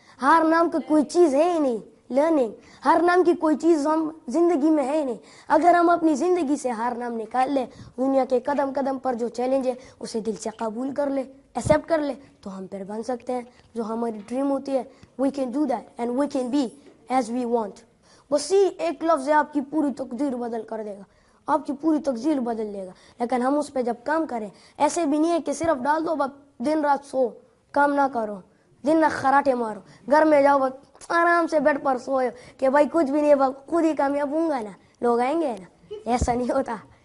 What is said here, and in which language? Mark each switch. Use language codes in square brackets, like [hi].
[ur] ہار نام کا کوئی چیز ہے ہی نہیں. لرننگ, ہر نام کی کوئی چیز ہم زندگی میں ہے ہی نہیں. اگر ہم اپنی زندگی سے ہار نام نکال لیں, دنیا کے قدم قدم پر جو چیلنج ہے اسے دل سے قبول کر لے, ایکسیپٹ کر لے, تو ہم پھر بن سکتے ہیں جو ہماری ڈریم ہوتی ہے. [en] We can do that and we can be as we want. [ur] بس ایک لفظ ہے آپ کی پوری تقدیر بدل کر دے گا, آپ کی پوری تقدیر بدل دے گا. لیکن ہم اس پہ جب کام کریں, ایسے بھی نہیں ہے کہ صرف ڈال دو بس دن رات سو, کام نہ کرو, دن رات خراٹے مارو, گھر میں جاؤ بس آرام سے بیڈ پر سوئے کہ بھائی کچھ بھی نہیں ہے, خود ہی کامیاب ہوں گا نا, لوگ آئیں گے نا. ایسا نہیں ہوتا.